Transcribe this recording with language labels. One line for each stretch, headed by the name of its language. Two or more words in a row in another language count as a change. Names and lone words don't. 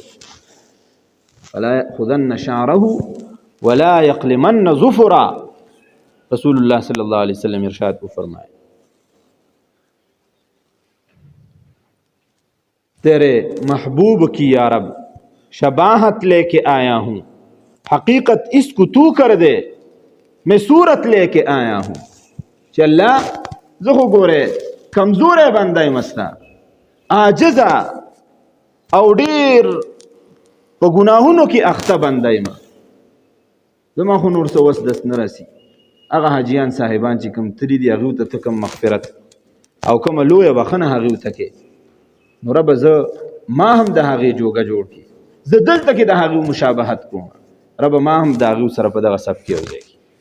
Arabic: فلا یأخذن شعره ولا یقلمن ظفرا،
Urdu: رسول الله
Arabic: صلی الله علیه وسلم
Urdu: ارشاد فرمائے تیرے محبوب کی یا رب شباہت لے کے آیا ہوں، حقیقت اس کو تو کر دے میں صورت لے کے آیا ہوں.
Pashto: چې الله زه خو ګوره کمزوری بنده یم ستا، عاجزه او ډېر په ګناهونو کې اخته بنده یم، زما خو نور څه وس دست نه رسي. هغه حاجیان صاحبان چې کوم تللي دي هغوی ته ته کوم مغفرت او کومه لویه بخښنه هغوی ته کې، نو ربه زه ما هم د هغې جوګه جوړ کړي، زه دلته کې د هغوی مشابهت کوم، ربه ما هم د هغوی سره په دغه صف کې یو ځای کړي.